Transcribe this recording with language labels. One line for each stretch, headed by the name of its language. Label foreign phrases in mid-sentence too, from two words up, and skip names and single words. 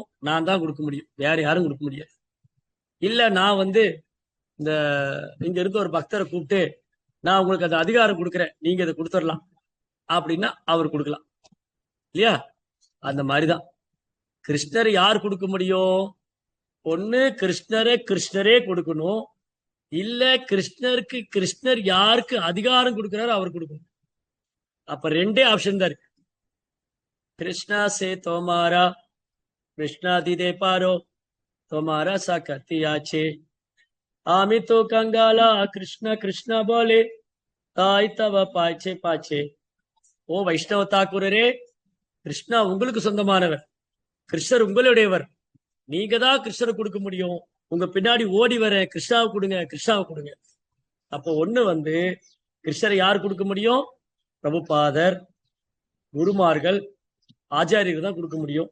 Tamil: நான் தான் கொடுக்க முடியும், வேற யாரும் கொடுக்க முடியாது. இல்ல நான் வந்து இந்த இங்க இருக்க ஒரு பக்தரை கூப்பிட்டு நான் உங்களுக்கு அந்த அதிகாரம் கொடுக்குறேன், நீங்க இதை கொடுத்துடலாம் அப்படின்னா அவர் கொடுக்கலாம் இல்லையா? அந்த மாதிரிதான் கிருஷ்ணர் யார் கொடுக்க முடியும்? ஒண்ணு கிருஷ்ணரே கொடுக்கணும், இல்ல கிருஷ்ணருக்கு கிருஷ்ணர் யாருக்கு அதிகாரம் கொடுக்கிறாரோ அவர் கொடுக்கணும். அப்ப 2 ஆப்ஷன் தான் இருக்கு.
Bangla: কৃষ্ণ সে তোমার কৃষ্ণ দিতে পারো তোমার শকতি আছে আমি তো কাঙাল কৃষ্ণ কৃষ্ণ বলি ধাই তব পাছে পাছে.
Tamil: ஓ வைஷ்ணவ தாக்கூரரே, கிருஷ்ணா உங்களுக்கு சொந்தமானவர், கிருஷ்ணர் உங்களுடையவர், நீங்க தான் கிருஷ்ணர் கொடுக்க முடியும். உங்க பின்னாடி ஓடி வர கிருஷ்ணாவை கொடுங்க, கிருஷ்ணாவை கொடுங்க. அப்போ ஒண்ணு வந்து கிருஷ்ணரை யார் கொடுக்க முடியும்? பிரபுபாதர், குருமார்கள், ஆச்சாரியர்கள் தான் கொடுக்க முடியும்.